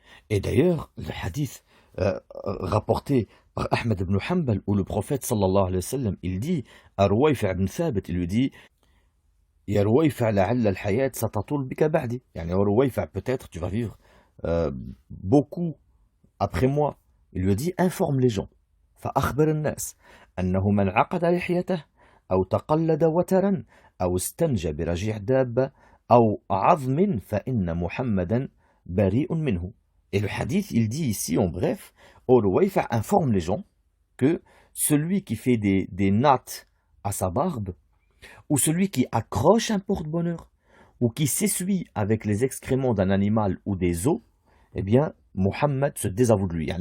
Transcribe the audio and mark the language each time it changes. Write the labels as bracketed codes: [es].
[fr] Et d'ailleurs, le hadith rapporté par Ahmed ibn Hanbal, où le prophète sallallahu alayhi wa sallam, il dit à Ruwayfi' ibn Thabit, il lui dit, Ya Ruwayfi' [ar] la'alla al-hayat satatul bika ba'di. [fr] Ruwayfi', peut-être tu vas vivre beaucoup après moi. Il lui dit, informe les gens. [ar] فأخبر الناس أنه من عقد لحيته أو تقلد وترا أو استنجى برجيع دابة أو عظم فإن محمدا بريء منه. [fr] Et le hadith, il dit ici, en bref, Ruwayfi' informe les gens que celui qui fait des nattes à sa barbe, ou celui qui accroche un porte-bonheur, ou qui s'essuie avec les excréments d'un animal ou des os, eh bien, Muhammad se désavoue de lui.